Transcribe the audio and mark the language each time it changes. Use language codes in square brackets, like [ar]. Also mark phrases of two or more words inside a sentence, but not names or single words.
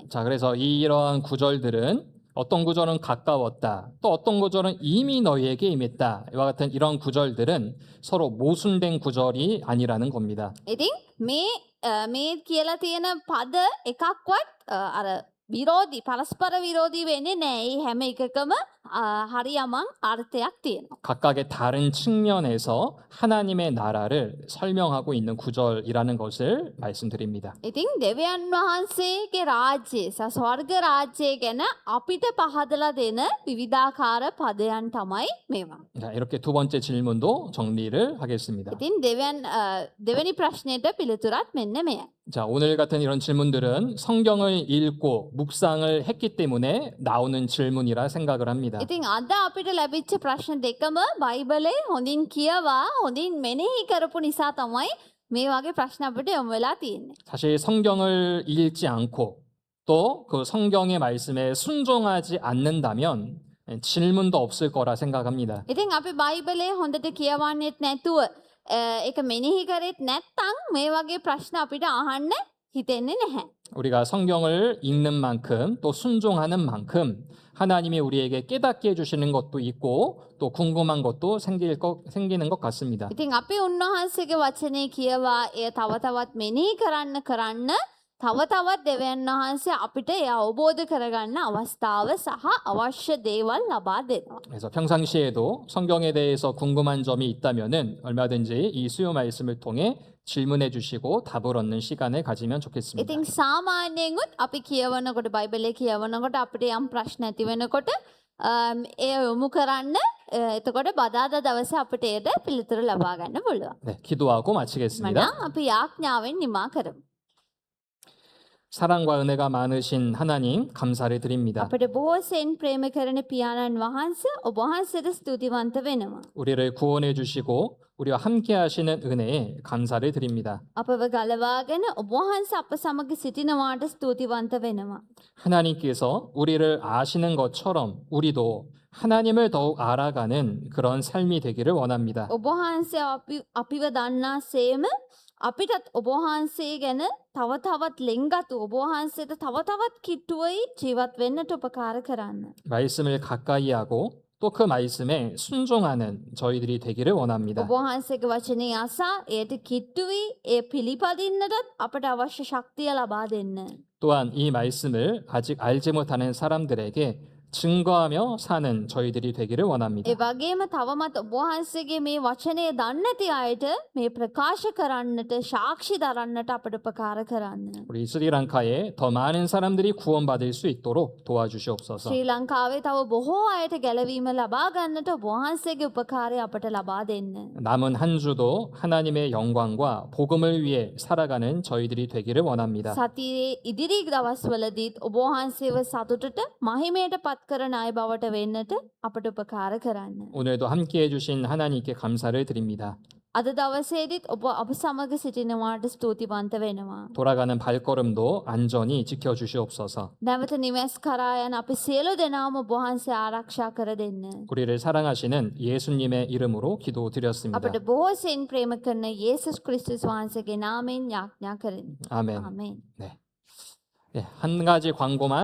[ko] 자, 그래서 이러한 구절들은 어떤 구절은 가까웠다. 또 어떤 구절은 이미 너희에게 임했다. 이와 같은 이런 구절들은 서로 모순된 구절이 아니라는 겁니다. [si] ඉතින් මේ කියලා තියෙන පද එකක්වත් අර විරෝධී පරස්පර විරෝධී වෙන්නේ නැහැ. ඒ හැම එකකම හරියමං අර්ථයක් තියෙනවා. [ko] 각각의 다른 측면에서 하나님의 나라를 설명하고 있는 구절이라는 것을 말씀드립니다. [si] ඉතින් දෙවියන් වහන්සේගේ රාජ්‍යය සහ ස්වර්ග රාජ්‍යය ගැන අපිට පහදලා දෙන විවිධාකාර පදයන් තමයි මේවා. [ko] 자, 이렇게 두 번째 질문도 정리를 하겠습니다. [si] ඉතින් දෙවෙනි ප්‍රශ්නයට පිළිතුරත් මෙන්න මෙයයි. [ko] 자, 오늘 같은 이런 질문들은 성경을 읽고 묵상을 했기 때문에 나오는 질문이라 생각을 합니다. [si] ඉතින් අද අපිට ලැබිච්ච ප්‍රශ්න දෙකම බයිබලේ හොඳින් කියවා හොඳින් මෙනෙහි කරපු නිසා තමයි මේ වගේ ප්‍රශ්න අපිට යොමු වෙලා තියෙන්නේ. [ko] 사실 성경을 읽지 않고 또 그 성경의 말씀에 순종하지 않는다면 질문도 없을 거라 생각합니다. [si] ඉතින් අපි බයිබලේ හොඳට කියවන්නෙත් නැතුව ඒක මෙනෙහි කරෙත් නැත්නම් මේ වගේ ප්‍රශ්න අපිට අහන්න හිතෙන්නේ නැහැ. [ko] 우리가 성경을 읽는 만큼 또 순종하는 만큼 하나님이 우리에게 깨닫게 해주시는 것도 있고 또 궁금한 것도 생기는 것 같습니다. [si] ඉතින් අපි උන්වහන්සේගේ වචනේ කියවා එය තව තවත් මෙනෙහි කරන්න තව තවත් දෙවියන් වහන්සේ අපිට ඒ අවබෝධ කරගන්න අවස්ථාව සහ අවශ්‍ය දේවල් ලබා දෙනවා. [ko] 그래서 평상시에도 성경에 대해서 궁금한 점이 있다면은 얼마든지 이 수요 말씀을 통해 질문해 주시고 답을 얻는 시간을 가지면 좋겠습니다. [si] ඉතින් සාමාන්‍යයෙන්ුත් අපි කියවනකොට බයිබලේ කියවනකොට අපිට යම් ප්‍රශ්න ඇති වෙනකොට ඒ යොමු කරන්න එතකොට බදාදා දවසේ අපිට ඒට පිළිතුරු ලබා ගන්න පුළුවන්. [ko] 네, 기도하고 마치겠습니다. [si] මනම් අපි යාඥාවෙන් නිමා කරමු. [ko] 사랑과 은혜가 많으신 하나님 감사를 드립니다. [si] අපට බොහෝ සෙන් ප්‍රේම කරන පියාණන් වහන්ස ඔබ වහන්සේට ස්තුතිවන්ත වෙනවා. [ko] 우리를 구원해 주시고 우리와 함께 하시는 은혜에 감사를 드립니다. [si] අපව ගලවාගෙන ඔබ වහන්සේ අප සමග සිටිනවාට ස්තුතිවන්ත වෙනවා. [ko] 하나님께서 우리를 아시는 것처럼 우리도 하나님을 더욱 알아가는 그런 삶이 되기를 원합니다. [si] ඔබ වහන්සේ අපිව දන්නා සේම අපිටත් ඔබ වහන්සේ ගැන තව තවත් ලෙන්ගතු ඔබ වහන්සේට තව තවත් කිට්ටුවයි ජීවත් වෙන්නට උපකාර කරන්න. [ko] 말씀을 가까이 하고 또 그 말씀에 순종하는 저희들이 되기를 원합니다. [si] ඔබ වහන්සේගේ වචනේ අසා එයට කිට්ටුවී ඒ පිළිපදින්නටත් අපට අවශ්‍ය ශක්තිය ලබා දෙන්න. [ko] 또한 이 말씀을 아직 알지 못하는 사람들에게 증거하며 사는 저희들이 되기를 원합니다. [si] ඒ වගේම තවමත් ඔබ වහන්සේගේ මේ වචනය දන්නේ නැති අයට මේ ප්‍රකාශ කරන්නට සාක්ෂි දරන්නට අපට උපකාර කරන්න. [ko] 우리 스리랑카에 더 많은 사람들이 구원받을 수 있도록 도와주시옵소서. [si] ශ්‍රී ලංකාවේ තව බොහෝ අයට ගැලවීම ලබා ගන්නට ඔබ වහන්සේගේ උපකාරය අපට ලබා දෙන්න. [ko] 남은 한 주도 하나님의 영광과 복음을 위해 살아가는 저희들이 되기를 원합니다. [si] සතියේ ඉදිරි දවස්වලදීත් ඔබ වහන්සේව සතුටට මහිමයට පත් කරන අය බවට වෙන්නට අපට උපකාර කරන්න. [ko] 오늘도 함께 해주신 하나님께 감사를 드립니다. [si] අද දවසේදීත් ඔබ අප සමග සිටිනවාට ස්තුතිවන්ත වෙනවා. [ko] 돌아가는 발걸음도 안전히 지켜주시옵소서. [si] නැවත නිවෙස් කරා යන අපි සියලු දෙනාම ඔබ වහන්සේ ආරක්ෂා කර දෙන්න. [ko] 우리를 사랑하시는 예수님의 이름으로 기도드렸습니다. [si] අපට බොහෝසෙන් ප්‍රේම කරන යේසුස් ක්‍රිස්තුස් වහන්සේගේ නාමයෙන් යාඥා කරමි. [ko] 아멘. [si] ආමේන්. [ko] 네. 한 가지 광고만